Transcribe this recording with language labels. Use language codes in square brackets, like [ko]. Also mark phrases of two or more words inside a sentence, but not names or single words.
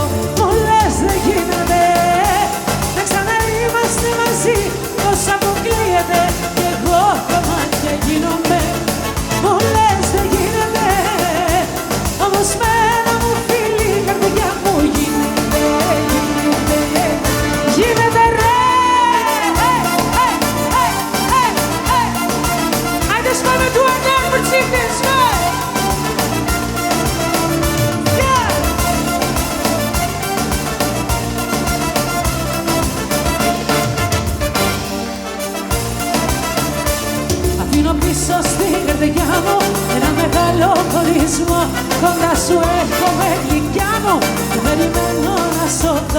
[el] Μου λες δεν γίνεται να ξαναείμαστε μαζί. Πως αποκλείεται κι εγώ κομμάτια γίνομαι. Μου λες δεν γίνεται, όμως με ένα μου φίλι η καρδιά μου γίνεται, γίνεται ρε. [en] I just wanna do it now for chickens, right? Yeah. [el] Αφήνω πίσω στην καρδιά μου ένα μεγάλο χωρισμό. Κοντά σου έρχομαι γλυκιά μου και περιμένω να σωθώ.